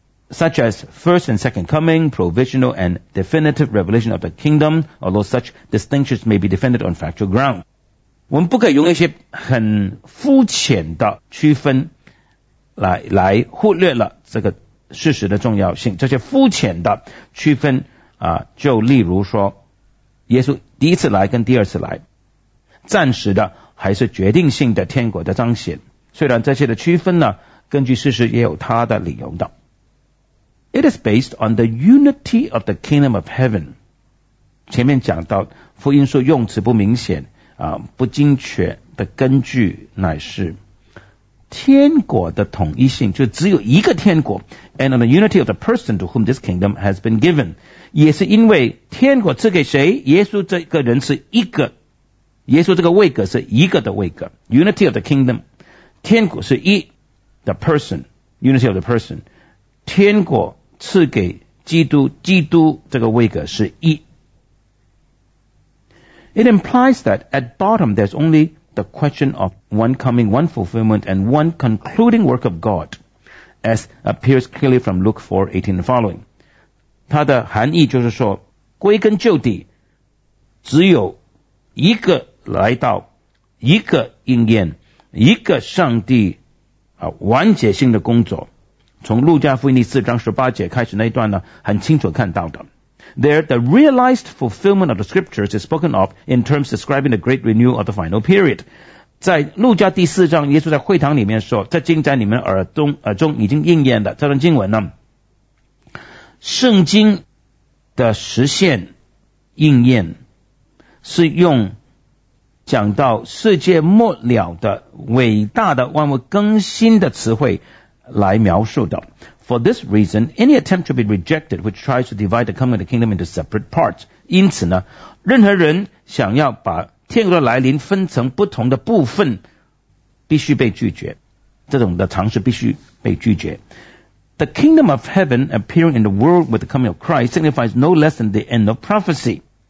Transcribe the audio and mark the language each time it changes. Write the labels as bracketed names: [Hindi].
[English] such as first and second coming, provisional and definitive revelation of the kingdom, although such distinctions may be defended on factual ground. [Chinese] 我们不可以用一些很肤浅的区分来忽略了这个事实的重要性。这些肤浅的区分啊，就例如说耶稣第一次来跟第二次来，暂时的还是决定性的天国的彰显，虽然这些的区分呢，根据事实也有它的理由的。 [English] It is based on the unity of the kingdom of heaven. [Chinese] 前面讲到福音书用词不明显啊，不精确的根据乃是天国的统一性，就只有一个天国。 [English] And on the unity of the person to whom this kingdom has been given. [Chinese] 也是因为天国赐给谁，耶稣这个人是一个，耶稣这个位格是一个的位格。 [English] Unity of the kingdom, [Chinese] 天国是一 [English] the person, unity of the person, [Chinese] 天国赐给基督，基督这个位格是一。 [English] It implies that at bottom there's only the question of one coming, one fulfillment, and one concluding work of God, as appears clearly from Luke 4:18 and following. [Chinese] 它的含义就是说，归根究底，只有一个来到，一个应验，一个上帝啊完结性的工作。从路加福音第四章十八节开始那一段呢，很清楚看到的。 [English] There, the realized fulfillment of the scriptures is spoken of in terms describing the great renewal of the final period. [Chinese] 在路加第四章，耶稣在会堂里面说，这经在你们耳中已经应验的这段经文呢，圣经的实现应验是用讲到世界末了的伟大的万物更新的词汇来描述的。 [English] For this reason, any attempt to be rejected which tries to divide the coming of the kingdom into separate parts. [Chinese] 因此呢，任何人想要把天国的来临分成不同的部分，必须被拒绝。这种的尝试必须被拒绝。 [English] The kingdom of heaven appearing in the world with the coming of Christ signifies no less than the end of prophecy.